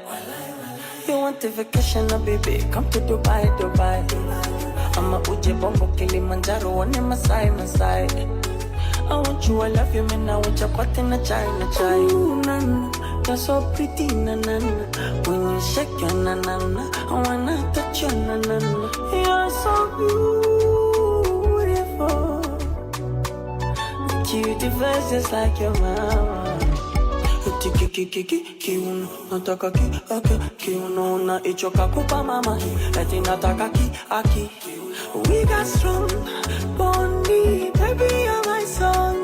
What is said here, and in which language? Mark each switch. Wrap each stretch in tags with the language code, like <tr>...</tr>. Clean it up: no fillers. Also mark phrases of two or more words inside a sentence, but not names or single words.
<en>You want a vacation, baby? Come to Dubai. I'ma</en> <sw>uje bongo</sw> <en>Kilimanjaro, one in Masai. I want you, I love you, man. I want your party na chai. Ooh, you're so pretty, na na na. When you shake your na na na, I wanna touch your na na na. You're so beautiful, cute face just like your mama.</en> <sw>Kiuno, nataka kiuno, na ichoka kupa mama. Eti nataka aki.</sw> <en>We got strong bonding, baby, you're my song.</en>